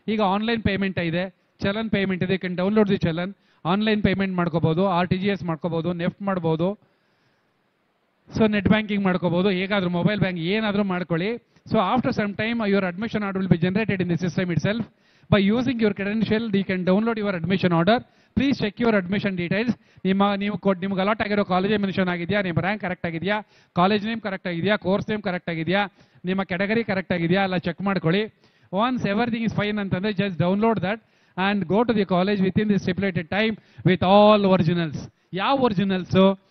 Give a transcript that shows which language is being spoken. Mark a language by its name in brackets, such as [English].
[Kannada] ಈಗ online payment ಇದೆ, challan payment ಇದೆ, [English] can download the challan, [Kannada] online payment ಮಾಡ್ಕೋಬಹುದು, RTGS ಮಾಡ್ಕೋಬಹುದು, ನೆಫ್ಟ್ ಮಾಡ್ಬೋದು, ಸೊ ನೆಟ್ ಬ್ಯಾಂಕಿಂಗ್ ಮಾಡ್ಕೋಬಹುದು, ಹೇಗಾದ್ರೂ ಮೊಬೈಲ್ ಬ್ಯಾಂಕ್ ಏನಾದರೂ ಮಾಡ್ಕೊಳ್ಳಿ. [English] So after some time your admission order will be generated in the system itself. By using your credential, you can download your admission order. Please check your admission details. [Kannada] ನಿಮ್ಗೆ allot ಆಗಿರೋ ಕಾಲೇಜೇ mention ಆಗಿದೆಯಾ, ನಿಮ್ಮ rank correct ಆಗಿದೆಯಾ, college name correct ಆಗಿದೆಯಾ, course name correct ಆಗಿದೆಯಾ, ನಿಮ್ಮ category correct ಆಗಿದೆಯಾ ಎಲ್ಲ ಚೆಕ್ ಮಾಡ್ಕೊಳ್ಳಿ. [English] Once everything is fine ಅಂತಂದ್ರೆ just download that and go to the college within the stipulated time with all originals. [Kannada] ಯಾವ ಒರಿಜಿನಲ್ಸು?